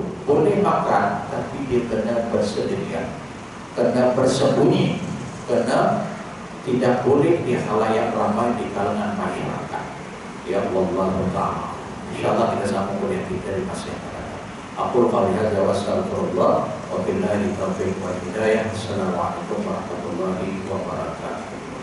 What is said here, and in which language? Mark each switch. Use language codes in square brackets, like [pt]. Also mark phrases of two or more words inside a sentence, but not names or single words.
[ms] Boleh makan, tapi dia kena bersedia, kena bersembunyi, kena tidak boleh di khalayak ramai di kalangan masyarakat. Ya Allah Ta'ala. InsyaAllah kita sambung kuliah kita di masa yang akan datang. [ar] أقول قولي هذا وأستغفر الله وبالله التوفيق والهداية. السلام عليكم ورحمة الله وبركاته.